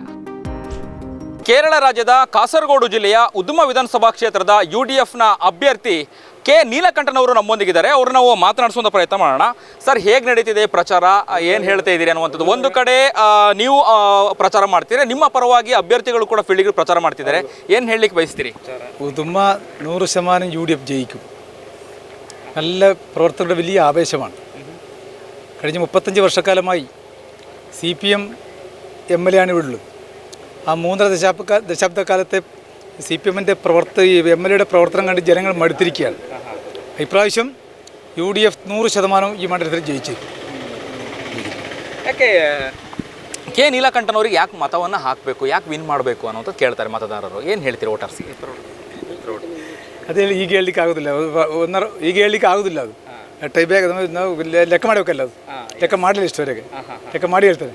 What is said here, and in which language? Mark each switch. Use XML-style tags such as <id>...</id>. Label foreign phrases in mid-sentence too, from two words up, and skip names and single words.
<kn>ಕೇರಳ ರಾಜ್ಯದ ಕಾಸರಗೋಡು ಜಿಲ್ಲೆಯ ಉದುಮ ವಿಧಾನಸಭಾ ಕ್ಷೇತ್ರದ UDFನ ಅಭ್ಯರ್ಥಿ ಕೆ ನೀಲಕಂಠನವರು ನಮ್ಮೊಂದಿಗಿದ್ದಾರೆ. ಅವರು ನಾವು ಮಾತನಾಡಿಸುವಂಥ ಪ್ರಯತ್ನ ಮಾಡೋಣ. ಸರ್, ಹೇಗೆ ನಡೀತಿದೆ ಪ್ರಚಾರ, ಏನು ಹೇಳ್ತಾ ಇದ್ದೀರಿ ಅನ್ನುವಂಥದ್ದು? ಒಂದು ಕಡೆ ನೀವು ಪ್ರಚಾರ ಮಾಡ್ತೀರಿ, ನಿಮ್ಮ ಪರವಾಗಿ ಅಭ್ಯರ್ಥಿಗಳು ಕೂಡ ಫೀಲ್ಡಿಗೆ ಪ್ರಚಾರ ಮಾಡ್ತಿದ್ದಾರೆ, ಏನು ಹೇಳಲಿಕ್ಕೆ ಬಯಸ್ತೀರಿ?</kn> <ml>ഉദുമ 100% UDF ജയിക്കും. നല്ല പ്രവർത്തകരുടെ വലിയ ആവേശമാണ്. കഴിഞ്ഞ 35 വർഷക്കാലമായി CPM MLA ആണ് ഇവിടുള്ളത്. ആ 3.5 ദശാബ്ദക്കാലത്തെ CPMൻ്റെ MLAയുടെ പ്രവർത്തനം കണ്ട് ജനങ്ങൾ മടുത്തിരിക്കുകയാണ്. ഇപ്രാവശ്യം UDF 100% ഈ മണ്ഡലത്തിൽ ജയിച്ചു.</ml> <kn>ಯಾಕೆ ಕೆ ನೀಲಕಂಠನವ್ರಿಗೆ ಯಾಕೆ ಮತವನ್ನು ಹಾಕಬೇಕು, ಯಾಕೆ ವಿನ್ ಮಾಡಬೇಕು ಅನ್ನೋದು ಕೇಳ್ತಾರೆ ಮತದಾರರು. ಏನು ಹೇಳ್ತೀರಿ ವೋಟರ್ಸ್ಗೆ? ಅದೇ ಈಗ ಹೇಳಲಿಕ್ಕೆ ಆಗೋದಿಲ್ಲ, ಈಗ ಹೇಳಲಿಕ್ಕೆ ಆಗೋದಿಲ್ಲ. ಅದು ಟೈಪ್ ನಾವು ಲೆಕ್ಕ ಮಾಡಬೇಕಲ್ಲ, ಅದು ಲೆಕ್ಕ ಮಾಡಲಿಲ್ಲ ಇಷ್ಟವರೆಗೆ, ಲೆಕ್ಕ ಮಾಡಿ ಹೇಳ್ತಾರೆ.</kn>